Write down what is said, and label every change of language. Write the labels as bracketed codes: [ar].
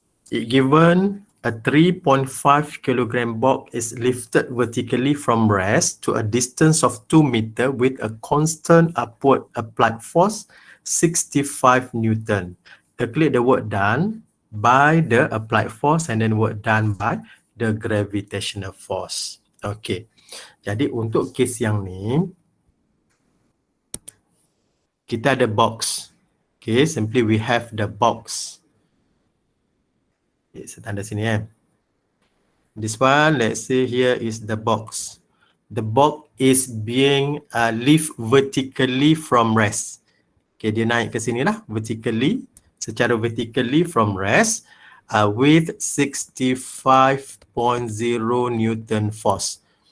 [en] It given a 3.5 kg box is lifted vertically from rest to a distance of 2 meter with a constant upward applied force 65 Newton. Calculate the work done by the applied force and then work done by the gravitational force. Okay. [ms] Jadi untuk case yang ni kita ada box. [en] Okay, simply we have the box. Okay, [ms] saya tanda sini [en] This one, let's say here is the box. The box is being lift vertically from rest. Okay, [ms] dia naik ke sini lah, [en] vertically, [ms] secara [en] vertically from rest with 65.0 Newton force.